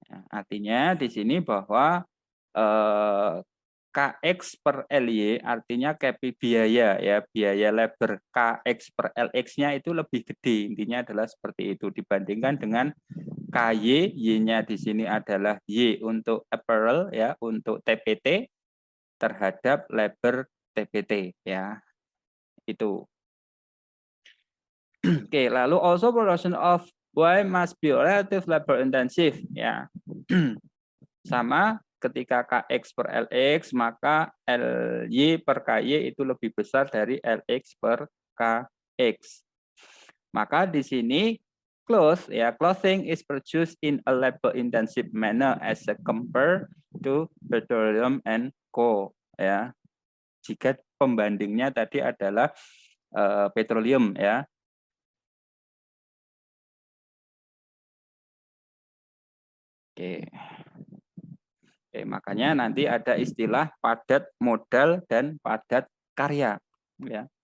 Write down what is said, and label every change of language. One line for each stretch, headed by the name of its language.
Indonesian: Artinya di sini bahwa KX per LY artinya biaya, ya, biaya labor KX per LX-nya itu lebih gede. Intinya adalah seperti itu dibandingkan dengan KY, Y-nya di sini adalah Y untuk apparel, ya, untuk TPT terhadap labor TPT, ya. Itu. Oke, lalu
English: also production of Y must be relative labor intensive, ya.
Indonesian: Sama ketika KX per LX, maka LY per KY itu lebih besar dari LX per KX. Maka di sini
English: clothing is produced in a labor intensive manner as compared to petroleum and coal, ya.
Indonesian: Jika pembandingnya tadi adalah petroleum, ya. Oke. Oke, makanya nanti ada istilah padat modal dan padat karya, ya.